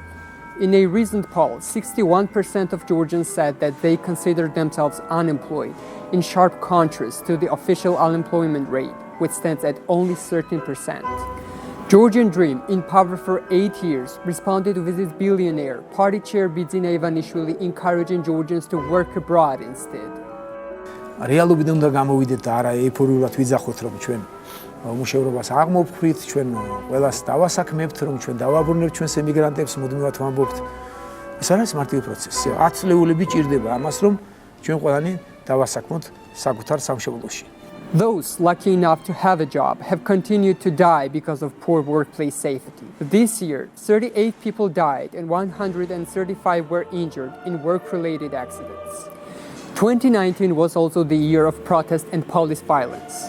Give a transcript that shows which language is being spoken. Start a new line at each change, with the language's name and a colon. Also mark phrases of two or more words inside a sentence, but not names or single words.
English: In a recent poll, 61% of Georgians said that they consider themselves unemployed, in sharp contrast to the official unemployment rate, which stands at only 13%. Georgian Dream, in power for 8 years, responded with its billionaire, party chair Ivanishvili, encouraging Georgians to work abroad instead.
Georgian: რეალობიდან უნდა გამოვიდეთ და არა ეიფორიულად ვიძახოთ რომ ჩვენ მუშაობას აღმოფხვრით, ჩვენ ყველას დავასაქმებთ, რომ ჩვენ დავაბრუნებთ ჩვენს ემიგრანტებს, მუდმივად ვამბობთ. ეს არის მარტივი პროცესი. 10 წლეულები ჭირდება ამას, რომ ჩვენ ყველანი დავასაქმოთ საკუთარ სამშობლოში.
English: Those lucky enough to have a job have continued to die because of poor workplace safety. This year, 38 people died and 135 were injured in work-related accidents. 2019 was also the year of protest and police violence.